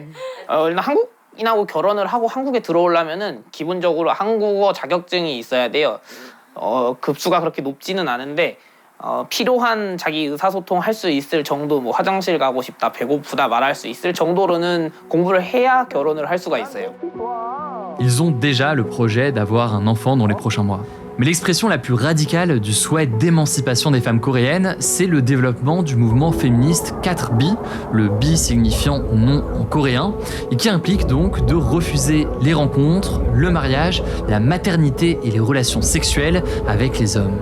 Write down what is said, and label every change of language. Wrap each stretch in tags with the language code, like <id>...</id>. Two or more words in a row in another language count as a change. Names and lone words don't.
<ko>일단 한국인하고 결혼을 하고 한국에 들어오려면은 기본적으로 한국어 자격증이 있어야 돼요. 급수가 그렇게 높지는 않은데 필요한 자기 의사소통 할 수 있을 정도, 뭐 화장실 가고 싶다, 배고프다 말할 수 있을 정도로는 공부를 해야 결혼을 할 수가 있어요.</ko> <fr>Ils ont déjà le projet d'avoir un enfant dans les prochains mois. Mais l'expression la plus radicale du souhait d'émancipation des femmes coréennes, c'est le développement du mouvement féministe 4B, le B signifiant non en coréen, et qui implique donc de refuser les rencontres, le mariage, la maternité et les relations sexuelles avec les hommes.</fr>